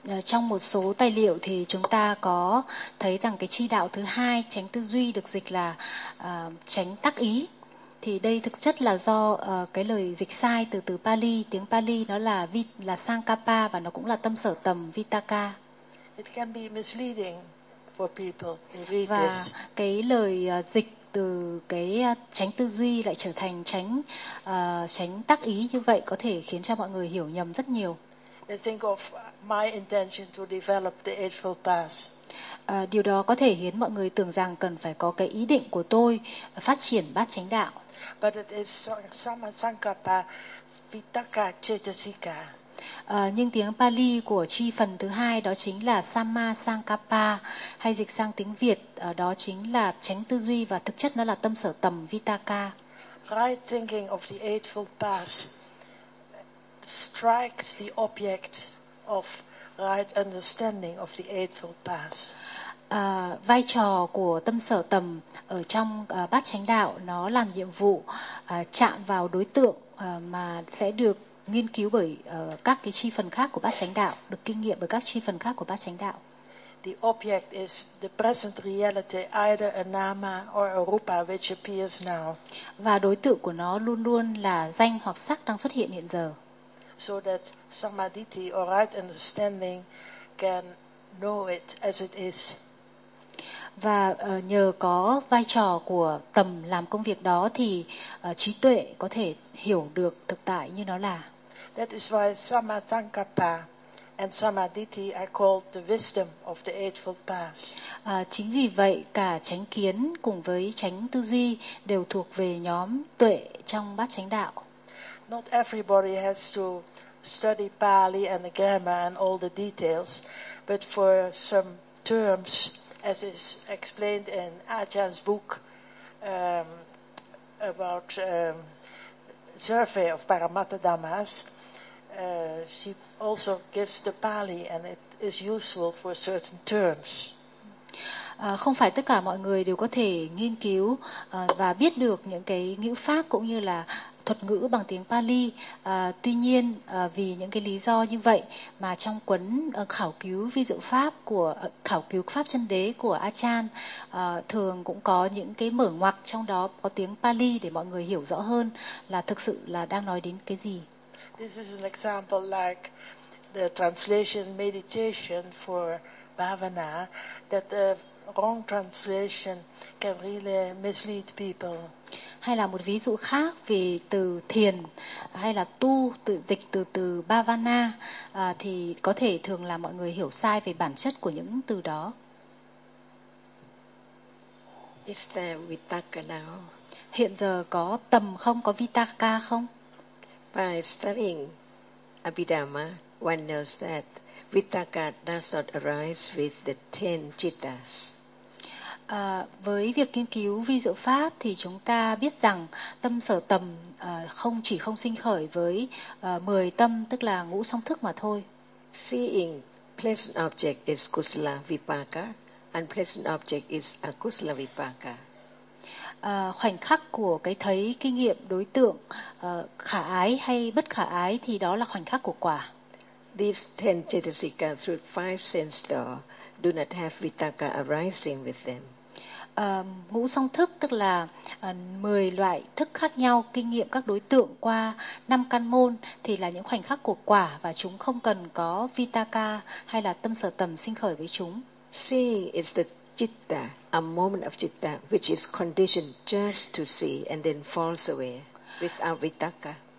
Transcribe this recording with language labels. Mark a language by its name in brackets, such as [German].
[Vietnamese] Trong một số tài liệu thì chúng ta có thấy rằng cái chi đạo thứ hai, chánh tư duy, được dịch là chánh tác ý. Thì đây thực chất là do cái lời dịch sai từ từ Pali, tiếng Pali nó là sankappa và nó cũng là tâm sở tầm vitaka. [English] It can be misleading for people who read this. [Vietnamese] Và cái lời dịch từ cái chánh tư duy lại trở thành chánh chánh tác ý, như vậy có thể khiến cho mọi người hiểu nhầm rất nhiều. [English] I think of my intention to develop the Eightfold Path. [Vietnamese] Điều đó có thể khiến mọi người tưởng rằng cần phải có cái ý định của tôi phát triển bát chánh đạo. [English] But it is samma sankappa vitakka cetasika. [Vietnamese] Nhưng tiếng Pali của chi phần thứ hai đó chính là samma sankappa, hay dịch sang tiếng Việt đó chính là chánh tư duy, và thực chất nó là tâm sở tầm vitakka. [English] Right thinking of the Eightfold Path strikes the object of right understanding of the Eightfold Path. [Vietnamese] Vai trò của tâm sở tầm ở trong bát chánh đạo, nó làm nhiệm vụ chạm vào đối tượng mà sẽ được nghiên cứu bởi các cái chi phần khác của bát chánh đạo, được kinh nghiệm bởi các chi phần khác của bát chánh đạo. [English] The object is the present reality, either a nama or a rupa which appears now. [Vietnamese] Và đối tượng của nó luôn luôn là danh hoặc sắc đang xuất hiện hiện giờ. [English] So that samadhi or right understanding can know it as it is. [Vietnamese] Và nhờ có vai trò của tầm làm công việc đó thì trí tuệ có thể hiểu được thực tại như nó là. [English] That is why samasankappa and samadhi are called the wisdom of the Eightfold Path. [Vietnamese] Chính vì vậy cả chánh kiến cùng với chánh tư duy đều thuộc về nhóm tuệ trong bát chánh đạo. [English] Not everybody has to study Pali and the grammar and all the details, but for some terms, as is explained in Ajahn's book about survey of Paramatta Dhammas, she also gives the Pali, and it is useful for certain terms. [Vietnamese] Không phải tất cả mọi người đều có thể nghiên cứu và biết được những cái ngữ pháp cũng như là thuật ngữ bằng tiếng Pali. Tuy nhiên, vì những cái lý do như vậy mà trong cuốn khảo cứu vi diệu pháp của khảo cứu pháp chân đế của Achan thường cũng có những cái mở ngoặc, trong đó có tiếng Pali để mọi người hiểu rõ hơn là thực sự là đang nói đến cái gì. [English] This is an example like the translation meditation for bhavana, that the wrong translation can really mislead people. [Vietnamese] Hay là một ví dụ khác về từ thiền hay là tu, tự dịch từ từ bhavana thì có thể thường là mọi người hiểu sai về bản chất của những từ đó. [English] Is there vitaka now? [Vietnamese] Hiện giờ có tầm không, có vitaka không? [English] By studying Abhidhamma, one knows that vitaka does not arise with the 10 cittas. [Vietnamese] Với việc nghiên cứu vi diệu pháp thì chúng ta biết rằng tâm sở tầm không chỉ không sinh khởi với 10 tâm tức là ngũ song thức mà thôi. [English] Seeing pleasant object is kusala vipaka, unpleasant object is akusala vipaka. [Vietnamese] Khoảnh khắc của cái thấy kinh nghiệm đối tượng khả ái hay bất khả ái thì đó là khoảnh khắc của quả. [English] These 10 cittasika through 5 sense door do not have vitaka arising with them. [Vietnamese] Ngũ song thức tức là 10 loại thức khác nhau kinh nghiệm các đối tượng qua 5 căn môn thì là những khoảnh khắc của quả và chúng không cần có vitaka hay là tâm sở tầm sinh khởi với chúng. [English] Seeing is the citta, a moment of citta which is conditioned just to see and then falls away without vitaka.